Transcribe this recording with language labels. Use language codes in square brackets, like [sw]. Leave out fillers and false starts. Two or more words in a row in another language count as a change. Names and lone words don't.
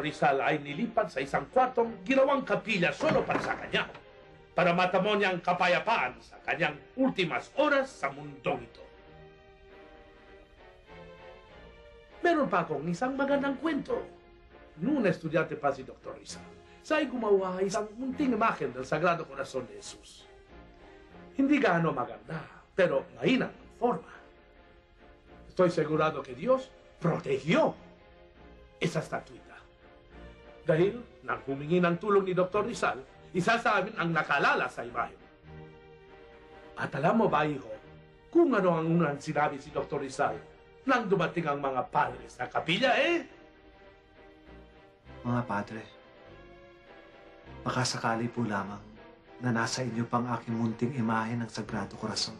[tl] Rizal ay nilipat sa isang kwartong ginawang kapilya solo para sa kanya, para matamo niyang kapayapaan sa kanyang [es] ultimas oras [tl] sa mundong ito. Meron pa akong isang magandang kwento. Noong estudyante pa si Dr. Rizal, siya'y gumawa isang munting imahen ng Sagrado Corazon de Jesus. Hindi gaano maganda, pero mainam ang forma. [es] Estoy segurado que Dios protegió esa estatuita. [tl] Dahil nang humingi ng tulong ni Dr. Rizal, isa sa amin ang nakalala sa imahen. At alam mo ba, hijo, kung ano ang unang sinabi si Dr. Rizal nang dumating ang mga padre sa kapilya, Mga padre, baka sakali po lamang na nasa inyo pang aking munting imahe ng Sagrado Corazon.